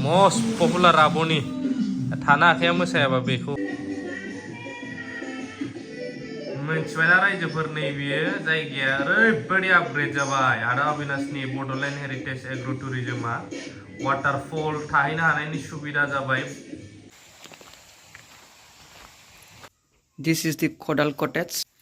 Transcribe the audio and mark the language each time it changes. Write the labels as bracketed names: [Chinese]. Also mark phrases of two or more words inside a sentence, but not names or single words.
[English] most popular [Bodo] आब'नि थानो आखाया मोसायाबा बेखौ मिथिबायना रायजोफोर नैबेयो जायगाया ओरैबायदि आपग्रेड जाबाय आदा अबिनाशनि बड'लेण्ड हेरिटेज एग्र' टुरिजमा वाटारफल थाहैनो हानायनि सुबिदा जाबाय। [English] This is the Kodal cottage.